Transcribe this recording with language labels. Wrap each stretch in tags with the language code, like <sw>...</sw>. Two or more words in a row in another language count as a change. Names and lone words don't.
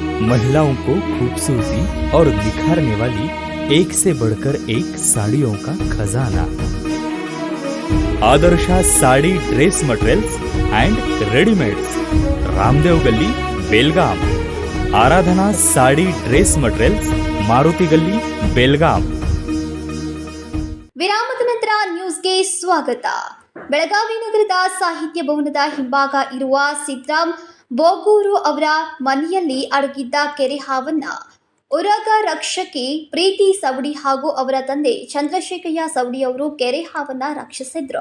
<hi>महिलाओं को खूबसूरती और निखारने वाली एक से बढ़कर एक साड़ियों का खजाना। आदर्शा साड़ी ड्रेस मटेरियल्स एंड रेडीमेड्स, रामदेव गली बेलगाम। आराधना साड़ी ड्रेस मटेरियल्स, मारुति गली बेलगाम।</hi> <kn>ವಿರಾಮದ ನಂತರ ನ್ಯೂಸ್ಗೆ ಸ್ವಾಗತ. ಬೆಳಗಾವಿ ನಗರದ ಸಾಹಿತ್ಯ ಭವನದ ಹಿಂಭಾಗ ಇರುವ ಸಿದ್ರಾಮ್ ಬೋಗೂರು ಅವರ ಮನೆಯಲ್ಲಿ ಅಡಗಿದ್ದ ಕೆರೆ ಹಾವನ್ನ ಉರಗ ರಕ್ಷಕಿ ಪ್ರೀತಿ ಸವಡಿ ಹಾಗೂ ಅವರ ತಂದೆ ಚಂದ್ರಶೇಖಯ್ಯ ಸವಡಿ ಅವರು ಕೆರೆ ಹಾವನ್ನ ರಕ್ಷಿಸಿದ್ರು.</kn>